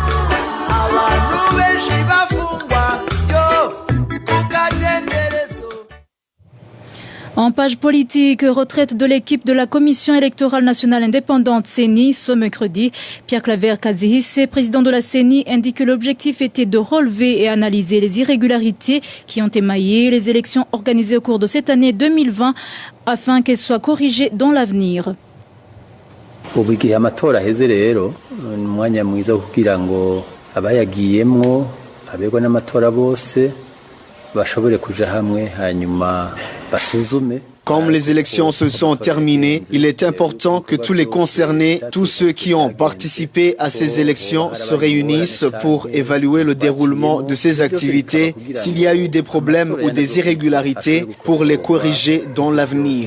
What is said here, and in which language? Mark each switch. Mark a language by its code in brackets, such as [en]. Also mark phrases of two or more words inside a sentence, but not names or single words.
[fr] En page politique, retraite de l'équipe de la Commission électorale nationale indépendante CENI ce mercredi. Pierre-Claver Kadzihisse, président de la CENI, indique que l'objectif était de relever et analyser les irrégularités qui ont émaillé les élections organisées au cours de cette année 2020 afin qu'elles soient corrigées dans l'avenir. [rn] Ubu igihe amatora aheze rero ni umwanya mwiza kugira ngo abayagiyemwo abegwa n'amatora bose bashobore kuja hamwe hanyuma basuzume [fr] Comme les élections se sont terminées, il est important que tous les concernés, tous ceux qui ont participé à ces élections se réunissent pour évaluer le déroulement de ces activités, s'il y a eu des problèmes ou des irrégularités, pour les corriger dans l'avenir.